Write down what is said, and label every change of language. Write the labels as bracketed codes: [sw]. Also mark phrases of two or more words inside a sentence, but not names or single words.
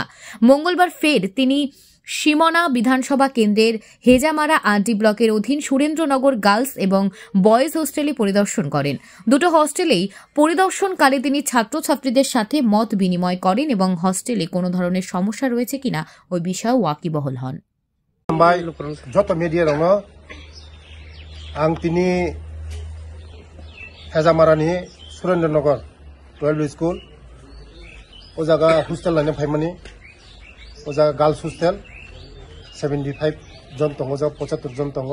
[bn] মঙ্গলবার ফের তিনি সিমনা বিধানসভা কেন্দ্রের হেজামারা আরডি ব্লকের অধীন সুরেন্দ্রনগর গার্লস এবং বয়েজ হোস্টেলে পরিদর্শন করেন। দুটো হোস্টেলেই পরিদর্শনকালে তিনি ছাত্রছাত্রীদের সাথে মত বিনিময় করেন এবং হোস্টেলে কোনো ধরনের সমস্যা রয়েছে কিনা ওই বিষয়ে ওয়াকিবহল হন। [trp] যত মিডিয়া দङ आं दिनै हेजामारानि सुरेन्द्रनगर 12 स्कुल ओ जागा हस्टेल लायनो फायमानि ओ जागा गार्लस हस्टेल 75 जन दङ, 75 जन दङ।